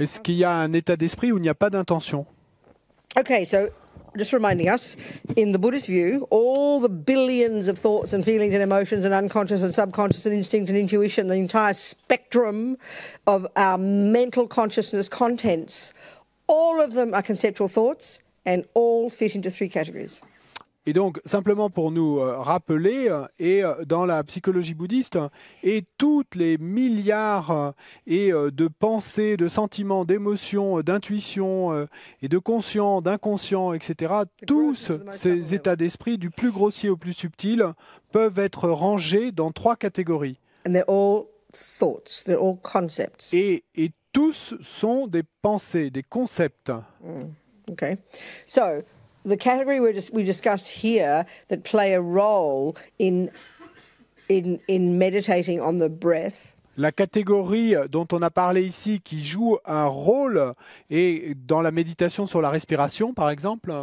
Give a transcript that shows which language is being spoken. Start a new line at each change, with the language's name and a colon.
French: Est-ce qu'il y a un état d'esprit où il n'y a pas d'intention?
English: Okay, so just reminding us, in the Buddhist view, all the billions of thoughts and feelings and emotions and unconscious and subconscious and instinct and intuition, the entire spectrum of our mental consciousness contents, all of them are conceptual thoughts and all fit into three categories.
French: Et donc, simplement pour nous rappeler, et dans la psychologie bouddhiste, et toutes les milliards de pensées, de sentiments, d'émotions, d'intuitions, et de conscients, d'inconscients, etc., tous ces états d'esprit, du plus grossier au plus subtil, peuvent être rangés dans trois catégories.
English: And they're all thoughts, they're all concepts.
French: Et tous sont des pensées, des concepts.
English: Okay, so the category we discussed here that play a role in meditating on the breath.
French: La catégorie dont on a parlé ici, qui joue un rôle, et dans la méditation sur la respiration, par exemple.